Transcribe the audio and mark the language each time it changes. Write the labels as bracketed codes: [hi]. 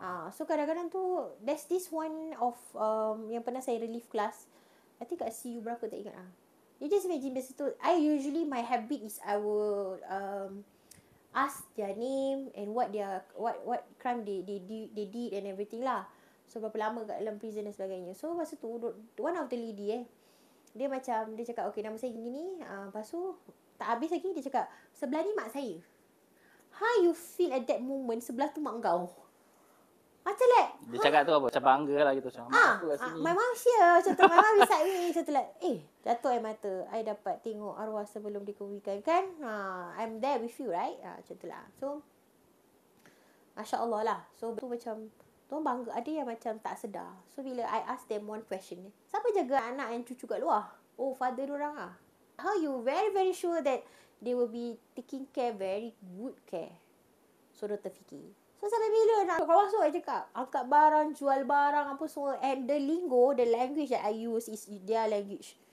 [en] So [ms] kadang-kadang tu [en] there's this one of [ms] yang pernah saya [en] relief class. I think [ms] kat CU berapa tak ingat [en] You just imagine [ms] biasa tu, [en] my habit is I will ask their name and what crime they did and everything lah. [ms] So berapa lama kat dalam prison dan sebagainya. So masa tu [en] one of the lady [ms] dia cakap okay nama saya gini lepas tu tak habis lagi dia cakap sebelah ni mak saya. [en] How you feel at that moment [ms] sebelah tu mak kau? [en] Macam [ms] dia cakap tu apa? Macam bangga lah gitu. Mak aku kat sini. [en] My mom share [ms] macam tu. [en] My mom beside me. [ms] Macam tu jatuh air mata. I dapat tengok arwah sebelum dikebumikan kan. [en] I'm there with you right. [ms] Macam tu lah. So Masya Allah lah. So tu macam diorang bangga. Ada yang macam tak sedar. [en] So bila I ask them one question, [ms] siapa jaga anak and cucu kat luar? [en] Oh father diorang How you very very sure that they will be taking care, very good care? [ms] So dia terfikir. So sampai bila nak keluar masuk I cakap angkat barang, jual barang apa semua. [en] And the lingo, the language that I use is their language.